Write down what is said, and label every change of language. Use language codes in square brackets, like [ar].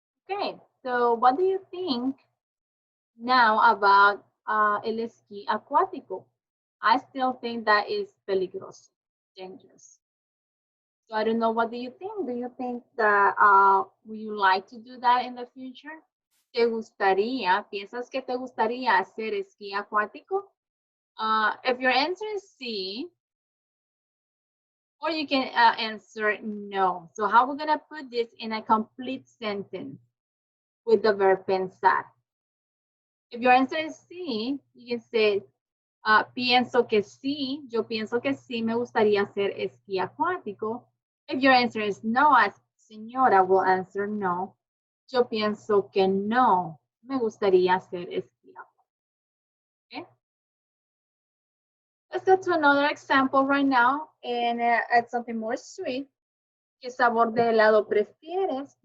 [en] Okay, so what do you think now about el esquí acuático? I still think that is [es] peligroso, [en] dangerous. So I don't know, what do you think? Do you think that would you like to do that in the future? [es] ¿Te gustaría, piensas que te gustaría hacer esquí acuático? [en] If your answer is sí, or you can answer no. So how we're gonna put this in a complete sentence with the verb pensar. If your answer is sí, you can say, [es] pienso que sí, yo pienso que sí me gustaría hacer esquí acuático. [en] If your answer is no, as señora will answer no. [es] Yo pienso que no me gustaría hacer esquí acuático. [en] Okay? Let's go to another example right now, and add something more sweet. [es] ¿Qué sabor de helado prefieres?